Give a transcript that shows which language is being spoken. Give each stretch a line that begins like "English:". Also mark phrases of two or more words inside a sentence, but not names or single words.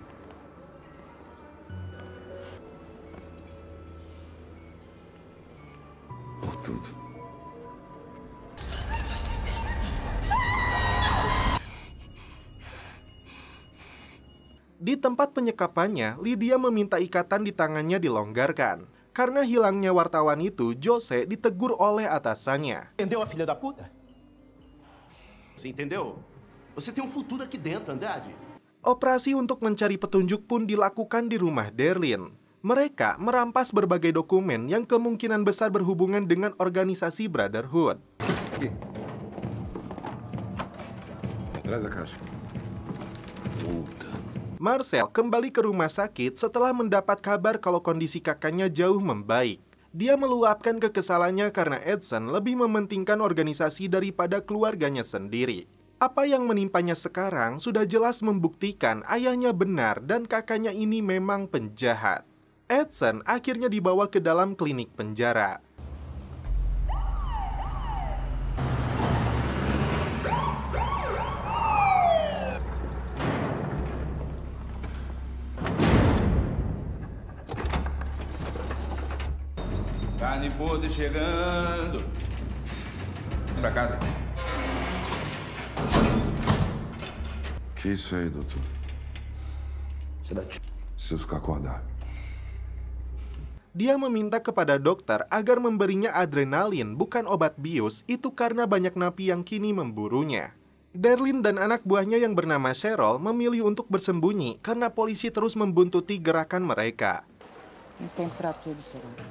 Indonesian: Di tempat penyekapannya, Lydia meminta ikatan di tangannya dilonggarkan. Karena hilangnya wartawan itu, Jose ditegur oleh atasannya.
Portuguese: Entendeu, a filha da puta? Você entendeu? Você tem futuro aqui dentro, Andrade.
Indonesian: Operasi untuk mencari petunjuk pun dilakukan di rumah Darlene. Mereka merampas berbagai dokumen yang kemungkinan besar berhubungan dengan organisasi Brotherhood.
Portuguese: Traz a caixa.
Indonesian: Marcel kembali ke rumah sakit setelah mendapat kabar kalau kondisi kakaknya jauh membaik. Dia meluapkan kekesalannya karena Edson lebih mementingkan organisasi daripada keluarganya sendiri. Apa yang menimpanya sekarang sudah jelas membuktikan ayahnya benar dan kakaknya ini memang penjahat. Edson akhirnya dibawa ke dalam klinik penjara.
Portuguese: Carne podre chegando. Pra casa. Que isso aí, doutor? Preciso ficar acordado.
Indonesian: Dia meminta kepada dokter agar memberinya adrenalin, bukan obat bius, itu karena banyak napi yang kini memburunya. Darlene dan anak buahnya yang bernama Cheryl memilih untuk bersembunyi karena polisi terus membuntuti gerakan mereka.
Portuguese: Tem fratura, senhor.